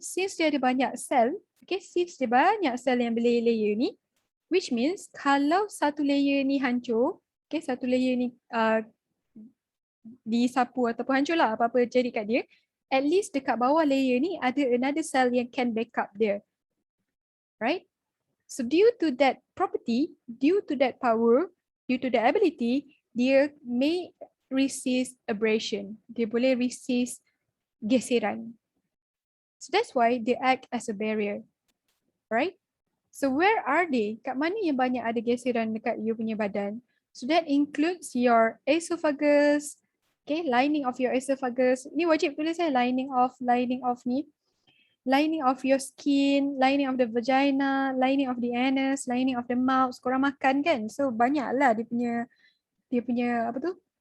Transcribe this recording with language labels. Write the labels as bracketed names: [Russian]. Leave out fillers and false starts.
[Malay] Since dia ada banyak sel, okay, since dia banyak sel yang berlayer-layer ni, [English] which means [Malay] kalau satu layer ni hancur, okay, satu layer ni disapu ataupun hancur lah apa-apa jadi kat dia, at least dekat bawah layer ni ada [English] another cell yang can backup [Malay] dia. Right? [English] So due to that property, due to that power, due to that ability, dia may resist abrasion. [Malay] Dia boleh resist geseran. [English] So that's why they act as a barrier. Right? So where are they? [Malay] Kat mana yang banyak ada geseran dekat you punya badan? [English] So that includes your esophagus, okay, lining of your esophagus. [Malay] Ni wajib tulis lining of ni. [English] Lining of your skin, lining of the vagina, lining of the anus, lining of the mouth. [Malay] Korang makan kan? So banyaklah dia punya apa tu?